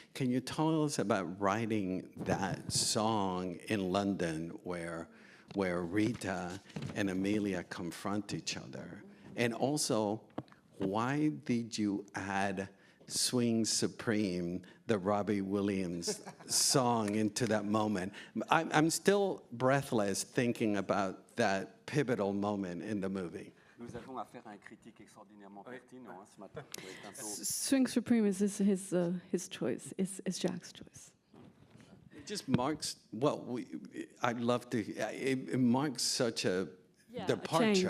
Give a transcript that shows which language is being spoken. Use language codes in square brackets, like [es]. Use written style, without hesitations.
[en] Can you tell us about writing that song in London where Rita and Emilia confront each other? And also, why did you add Swing Supreme, the Robbie Williams song, into that moment? I'm still breathless thinking about that pivotal moment in the movie. [fr] Nous avons affaire à un critique extraordinairement pertinent ce matin. [en] Swing Supreme is his choice, is Jacques' choice. It just marks, I'd love to, it marks such a departure.